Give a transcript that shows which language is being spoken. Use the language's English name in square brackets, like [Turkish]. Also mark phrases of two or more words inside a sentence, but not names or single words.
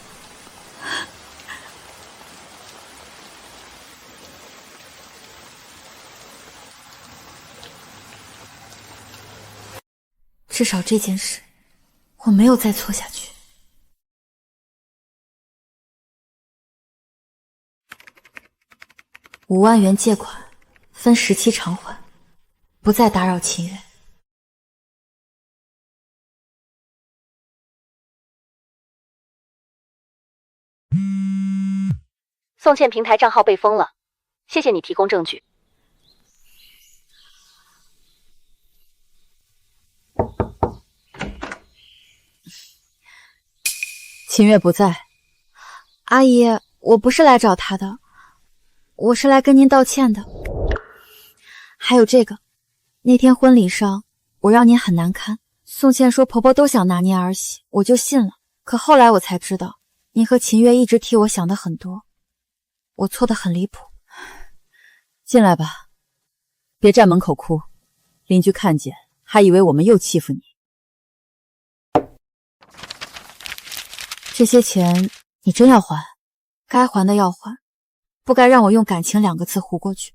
[Chinese] 至少這件事，我沒有再錯下去。5萬元借款，分10期償還，不再打擾秦月。宋茜平台賬號被封了，謝謝你提供證據。秦月不在。阿姨，我不是來找她的，我是來跟您道歉的。還有這個，那天婚禮上我讓您很難堪，宋茜說婆婆都想拿捏兒媳，我就信了。可後來我才知道，您和秦月一直替我想的很多，我錯得很離譜。進來吧，別站門口哭，鄰居看見還以為我們又欺負你。這些錢你真要還，該還的要還，不該讓我用感情2個字糊過去。